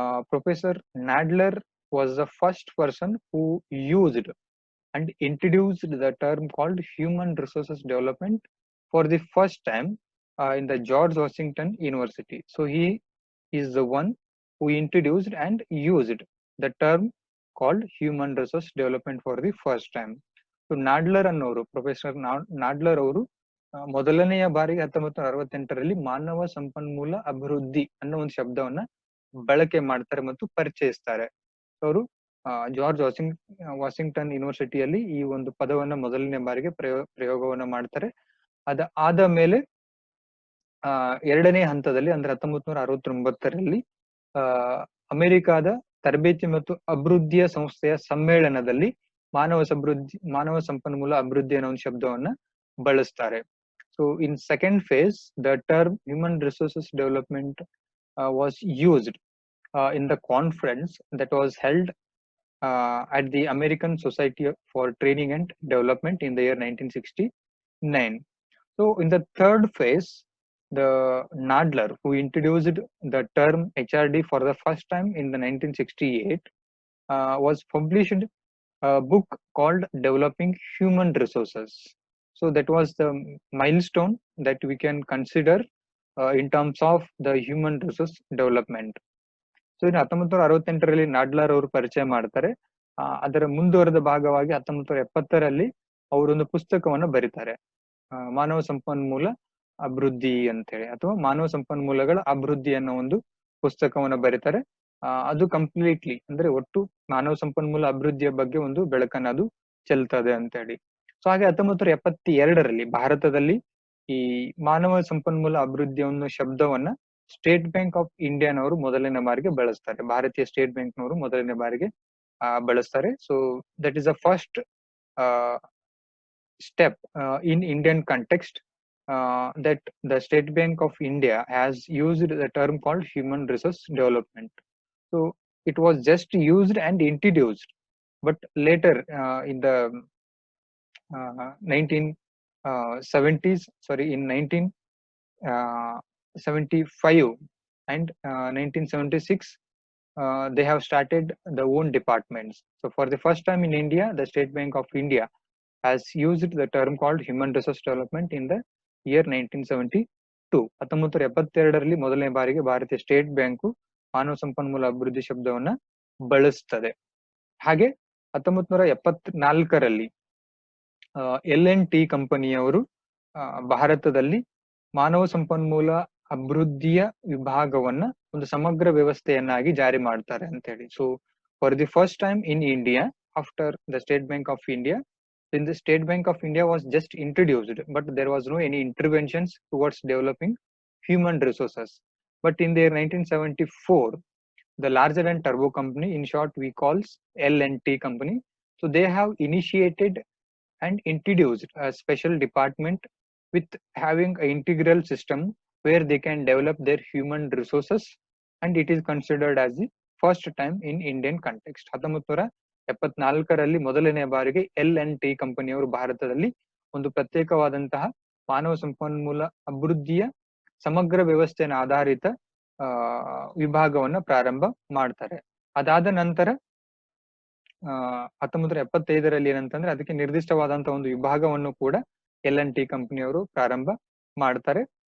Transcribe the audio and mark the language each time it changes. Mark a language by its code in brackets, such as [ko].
[en] Professor Nadler was the first person who used and introduced the term called human resources development for the first time in the George Washington University. So he is the one who introduced and used the term called human resource development for the first time. [kn] So ನಾಡ್ಲರ್ ಅನ್ನೋರು, professor ನಾಡ್ಲರ್ ಅವರು ಮೊದಲನೆಯ ಬಾರಿಗೆ 1968ರಲ್ಲಿ ಮಾನವ ಸಂಪನ್ಮೂಲ ಅಭಿವೃದ್ಧಿ ಅನ್ನೋ ಒಂದು ಶಬ್ದವನ್ನ ಬಳಕೆ ಮಾಡ್ತಾರೆ ಮತ್ತು ಪರಿಚಯಿಸ್ತಾರೆ. ಅವರು ಜಾರ್ಜ್ ವಾಷಿಂಗ್ಟನ್ ಯೂನಿವರ್ಸಿಟಿಯಲ್ಲಿ ಈ ಒಂದು ಪದವನ್ನ ಮೊದಲನೇ ಬಾರಿಗೆ ಪ್ರಯೋಗವನ್ನ ಮಾಡ್ತಾರೆ. ಆದ ಮೇಲೆ ಎರಡನೇ ಹಂತದಲ್ಲಿ ಅಂದ್ರೆ 1969ರಲ್ಲಿ ಅಮೆರಿಕಾದ ತರಬೇತಿ ಮತ್ತು ಅಭಿವೃದ್ಧಿಯ ಸಂಸ್ಥೆಯ ಸಮ್ಮೇಳನದಲ್ಲಿ ಮಾನವ ಸಂಪನ್ಮೂಲ ಅಭಿವೃದ್ಧಿ ಅನ್ನೋ ಒಂದು ಶಬ್ದವನ್ನ ಬಳಸ್ತಾರೆ. [en] So in second phase the term human resources development was used in the conference that was held at the American Society for Training and Development in the year 1969. So in the third phase, the Nadler, who introduced the term HRD for the first time in the 1968, was published a book called Developing Human Resources. So that was the milestone that we can consider in terms of the human resource development. [kn] So ಇನ್ನು 1968ರಲ್ಲಿ ನಾಡ್ಲರ್ ಅವರು ಪರಿಚಯ ಮಾಡ್ತಾರೆ. ಅದರ ಮುಂದುವರೆದ ಭಾಗವಾಗಿ 1970ರಲ್ಲಿ ಅವರೊಂದು ಪುಸ್ತಕವನ್ನು ಬರೀತಾರೆ, ಮಾನವ ಸಂಪನ್ಮೂಲ ಅಭಿವೃದ್ಧಿ ಅಂತ ಹೇಳಿ, ಅಥವಾ ಮಾನವ ಸಂಪನ್ಮೂಲಗಳ ಅಭಿವೃದ್ಧಿ ಅನ್ನೋ ಒಂದು ಪುಸ್ತಕವನ್ನು ಬರೀತಾರೆ. ಅದು ಕಂಪ್ಲೀಟ್ಲಿ ಅಂದ್ರೆ ಒಟ್ಟು ಮಾನವ ಸಂಪನ್ಮೂಲ ಅಭಿವೃದ್ಧಿಯ ಬಗ್ಗೆ ಒಂದು ಬೆಳಕನ್ನ ಅದು ಚೆಲ್ತದೆ ಅಂತ ಹೇಳಿ. ಸೊ ಹಾಗೆ 1972ರಲ್ಲಿ ಭಾರತದಲ್ಲಿ ಈ ಮಾನವ ಸಂಪನ್ಮೂಲ ಅಭಿವೃದ್ಧಿಯ ಒಂದು ಶಬ್ದವನ್ನ ಸ್ಟೇಟ್ ಬ್ಯಾಂಕ್ ಆಫ್ ಇಂಡಿಯಾನವರು ಮೊದಲನೇ ಬಾರಿಗೆ ಬಳಸ್ತಾರೆ, ಭಾರತೀಯ ಸ್ಟೇಟ್ ಬ್ಯಾಂಕ್ನವರು ಮೊದಲನೇ ಬಾರಿಗೆ ಬಳಸ್ತಾರೆ. [en] So that is the first step in Indian context that the State Bank of India has used the term called human resource development. So it was just used and introduced, but later in the 1970s, in 1975 and 1976, they have started their own departments. So for the first time in India, the State Bank of India has used the term called human resource development in the year 1972. [kn] 1972ರಲ್ಲಿ ಮೊದಲನೇ ಬಾರಿಗೆ ಭಾರತೀಯ state bank ಮಾನವ ಸಂಪನ್ಮೂಲ ಅಭಿವೃದ್ಧಿ ಶಬ್ದವನ್ನ ಬಳಸ್ತದೆ. ಹಾಗೆ 1974ರಲ್ಲಿ LNT ಕಂಪನಿಯವರು ಭಾರತದಲ್ಲಿ ಮಾನವ ಸಂಪನ್ಮೂಲ ಅಭಿವೃದ್ಧಿಯ ವಿಭಾಗವನ್ನ ಒಂದು ಸಮಗ್ರ ವ್ಯವಸ್ಥೆಯನ್ನಾಗಿ ಜಾರಿ ಮಾಡ್ತಾರೆ ಅಂತ ಹೇಳಿ. [en] So for the first time in India after the State Bank of India, when the State Bank of India was just introduced, but there was no any interventions towards developing human resources. But in their 1974, the larger than turbo company, in short we calls L&T company, so they have initiated and introduced a special department with having an integral system where they can develop their human resources, and it is considered as the first time in Indian context. [kn] 1974ರಲ್ಲಿ ಮೊದಲನೇ ಬಾರಿಗೆ L&T ಕಂಪನಿಯವರು ಭಾರತದಲ್ಲಿ ಒಂದು ಪ್ರತ್ಯೇಕವಾದಂತಹ ಮಾನವ ಸಂಪನ್ಮೂಲ ಅಭಿವೃದ್ಧಿಯ ಸಮಗ್ರ ವ್ಯವಸ್ಥೆಯ ಆಧಾರಿತ ವಿಭಾಗವನ್ನ ಪ್ರಾರಂಭ ಮಾಡ್ತಾರೆ. ಅದಾದ ನಂತರ 1975ರಲ್ಲಿ ಏನಂತಂದ್ರೆ ಅದಕ್ಕೆ ನಿರ್ದಿಷ್ಟವಾದಂತಹ ಒಂದು ವಿಭಾಗವನ್ನು ಕೂಡ L&T ಕಂಪನಿಯವರು ಪ್ರಾರಂಭ ಮಾಡ್ತಾರೆ.